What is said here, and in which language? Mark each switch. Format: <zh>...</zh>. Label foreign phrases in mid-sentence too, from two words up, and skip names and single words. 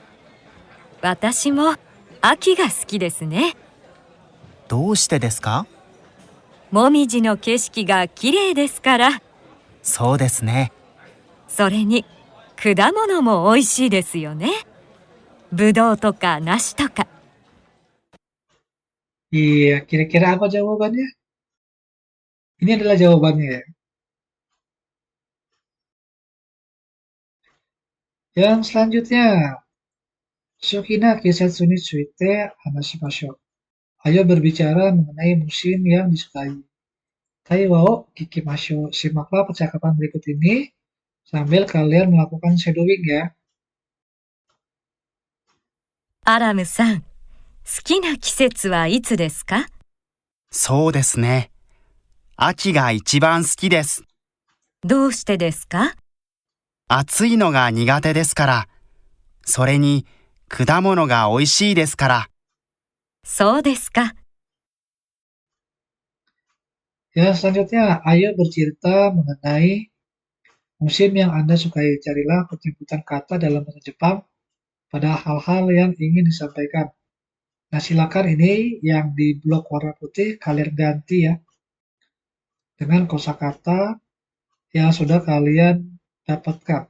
<ja>私も秋が好きですね。どうしてですか？もみじの景色が綺麗ですから。そうですね。それに果物も美味しいですよね。ぶどうとか梨とか。</ja> <id>Iya, kira-kira apa jawabannya? Ini adalah jawabannya ya. Yang selanjutnya,</id> <ja>好きな季節について話しましょう.</ja> <id>Ayo berbicara mengenai musim yang disukai.</id> <ja>タイを聞きましょう.</ja> <id>Simaklah percakapan berikut ini sambil kalian melakukan shadowing ya.</id> <ja>アラムさん、好きな季節はいつですか？そうですね。秋が一番好きです。どうしてですか？暑いのが苦手ですから。それに果物が美味しいですから。そうですか。</ja> <id>Ya, selanjutnya, ayo bercerita mengenai musim yang Anda sukai. Carilah penyebutan kata dalam bahasa Jepang pada hal-hal yang ingin disampaikan. Nah, silakan ini yang di blok warna putih kalian ganti ya dengan kosakata yang sudah kalian dapatkan.</id>